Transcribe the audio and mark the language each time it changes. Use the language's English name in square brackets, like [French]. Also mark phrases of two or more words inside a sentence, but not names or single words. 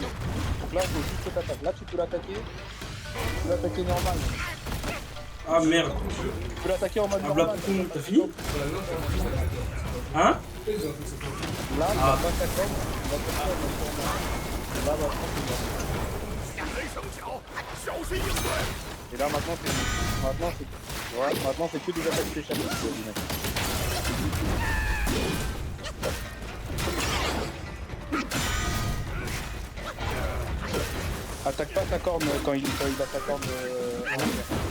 [French] Donc là, il faut juste que t'attaques. Là, tu peux l'attaquer. Tu peux l'attaquer normal. Ah merde. Tu peux l'attaquer en mode Ah, normal. Blapcon, t'as fini? Hein? Là, il va pas sa corne. Il va faire ça. Là, tranquille. [Chinese] 雷声角，小心应对。 [French] Et là, maintenant, c'est que des attaques spéciales. Attaque pas sa corne quand il a sa corne en arrière.